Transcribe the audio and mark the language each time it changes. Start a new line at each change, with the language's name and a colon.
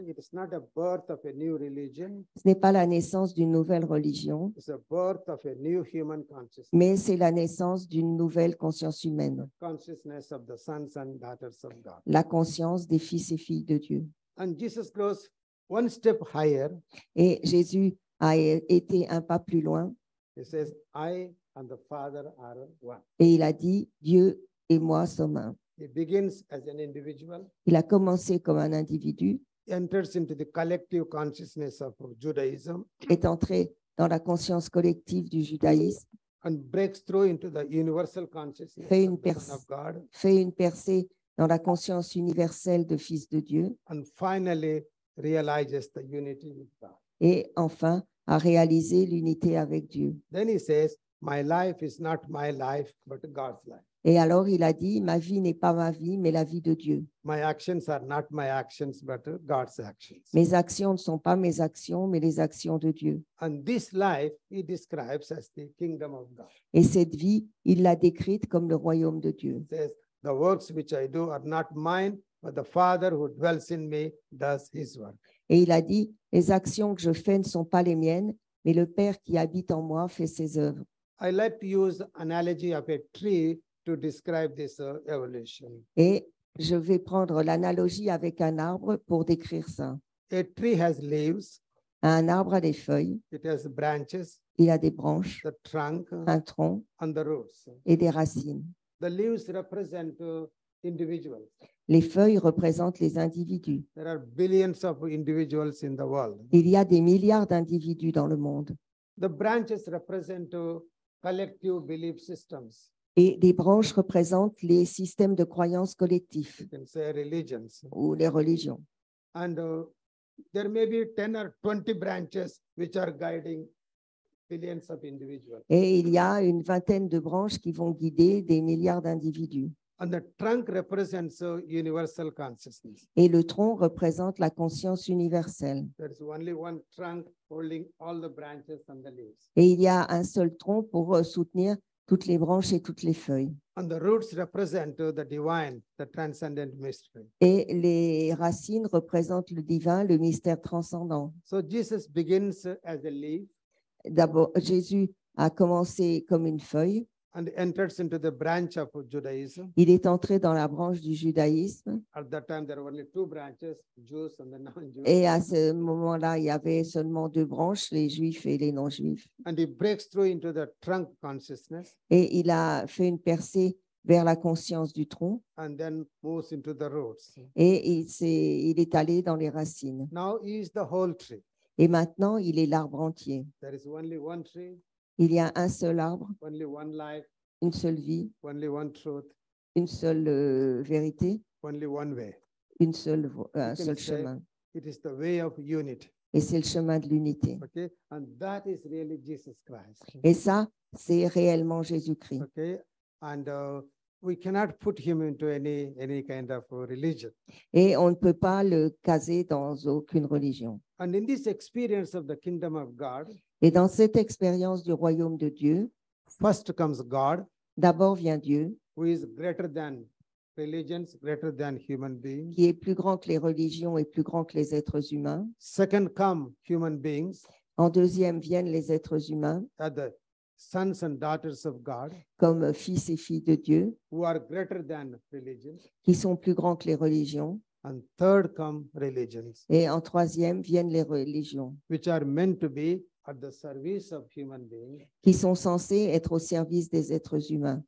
English: Okay? It is not a birth of a new religion.
French: Ce n'est pas la naissance d'une nouvelle religion,
English: It's a birth of a new human consciousness.
French: mais c'est la naissance d'une nouvelle conscience humaine,
English: Consciousness of the sons and daughters of God.
French: la conscience des fils et filles de Dieu.
English: And Jesus goes one step higher.
French: Et Jésus a été un pas plus loin
English: He says, I and the Father are one.
French: et il a dit, Dieu et moi sommes un.
English: He begins as an individual,
French: Il a commencé comme un individu,
English: enters into the collective consciousness of Judaism,
French: est entré dans la conscience collective du judaïsme,
English: and breaks through into the universal consciousness
French: Fait une
English: of the Son of
French: pers-
English: God,
French: fait une percée dans la conscience universelle de fils de Dieu
English: and finally realizes the unity with God.
French: et enfin a réalisé l'unité avec Dieu.
English: Then he says, my life is not my life, but God's life.
French: Et alors il a dit, ma vie n'est pas ma vie, mais la vie de Dieu.
English: My actions are not my actions, but God's actions.
French: Mes actions ne sont pas mes actions, mais les actions de Dieu.
English: And this life he describes as the kingdom of God.
French: Et cette vie, il l'a décrite comme le royaume de Dieu.
English: He says, the works which I do are not mine, but the Father who dwells in me does his work.
French: Et il a dit, les actions que je fais ne sont pas les miennes, mais le Père qui habite en moi fait ses œuvres.
English: I like to use analogy of a tree to describe this evolution.
French: Et je vais prendre l'analogie avec un arbre pour décrire ça.
English: A tree has leaves,
French: Un arbre a des feuilles,
English: it has branches,
French: il a des branches,
English: the trunk,
French: un tronc
English: and the roots.
French: et des racines.
English: The leaves represent individuals.
French: Les feuilles représentent les individus.
English: There are billions of individuals in the world.
French: Il y a des milliards d'individus dans le monde.
English: The branches represent collective belief systems.
French: Et les branches représentent les systèmes de croyances collectifs
English: You can say religions.
French: ou les religions.
English: And there may be 10 or 20 branches which are guiding billions of individuals.
French: Et il y a une vingtaine de branches qui vont guider des milliards d'individus.
English: And the trunk represents universal consciousness.
French: Et le tronc représente la conscience universelle.
English: There is only one trunk holding all the branches and the leaves.
French: Et il y a un seul tronc pour soutenir toutes les branches et toutes les feuilles.
English: And the roots represent the divine, the transcendent mystery.
French: Et les racines représentent le divin, le mystère transcendant.
English: So Jesus begins as a leaf
French: D'abord, Jésus a commencé comme une feuille.
English: and enters into the branch of Judaism.
French: Il est entré dans la branche du judaïsme.
English: At that time, there were only two branches, Jews and the non-Jews.
French: Et à ce moment-là, il y avait seulement deux branches, les juifs et les non-juifs.
English: And he breaks through into the trunk consciousness
French: Et il a fait une percée vers la conscience du tronc.
English: and then moves into the roots.
French: Et il est allé dans les racines.
English: Now he is the whole tree.
French: Et maintenant, il est l'arbre entier.
English: There is only one tree,
French: Il y a un seul arbre,
English: only one life,
French: une seule vie,
English: only one truth,
French: une seule vérité,
English: only one way.
French: un seul
English: can say-
French: chemin.
English: It is the way of unity.
French: Et c'est le chemin de l'unité.
English: Okay. And that is really Jesus Christ.
French: Et ça, c'est réellement Jésus-Christ.
English: Okay. And we cannot put him into any kind of religion.
French: Et on ne peut pas le caser dans aucune religion.
English: And in this experience of the kingdom of God,
French: Et dans cette expérience du royaume de Dieu,
English: first comes God,
French: d'abord vient Dieu,
English: who is greater than religions, greater than human beings.
French: qui est plus grand que les religions et plus grand que les êtres humains.
English: Second come human beings,
French: En deuxième viennent les êtres humains,
English: are the sons and daughters of God,
French: comme fils et filles de Dieu,
English: who are greater than religions.
French: qui sont plus grands que les religions.
English: And third come religions,
French: Et en troisième viennent les religions,
English: which are meant to be at the service of human beings
French: qui sont censées être au service des êtres humains,